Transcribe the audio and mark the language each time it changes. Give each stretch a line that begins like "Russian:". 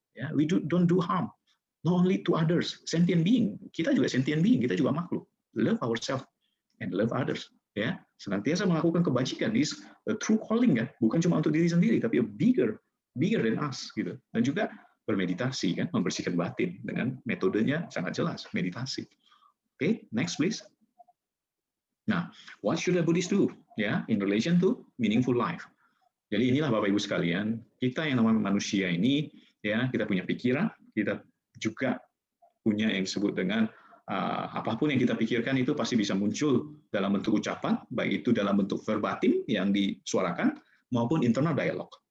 English: Ya, we don't do harm, not only to others, sentient being.
Indonesian: Kita juga sentient being, kita juga makhluk.
English: Love ourselves and love others.
Indonesian: ya, senantiasa melakukan kebajikan,
English: is a true calling
Indonesian: kan, bukan cuma untuk diri sendiri, tapi
English: a bigger than us
Indonesian: gitu. Dan juga bermeditasi kan, membersihkan batin dengan metodenya sangat jelas, meditasi.
English: Oke, next please. Nah, what should a Buddhist do? Ya, in relation to meaningful life.
Indonesian: Jadi inilah Bapak Ibu sekalian, kita yang namanya manusia ini, ya, kita punya pikiran, kita juga punya yang disebut dengan apapun yang kita pikirkan itu pasti bisa muncul dalam bentuk ucapan, baik itu dalam bentuk verbatim yang disuarakan maupun internal dialog.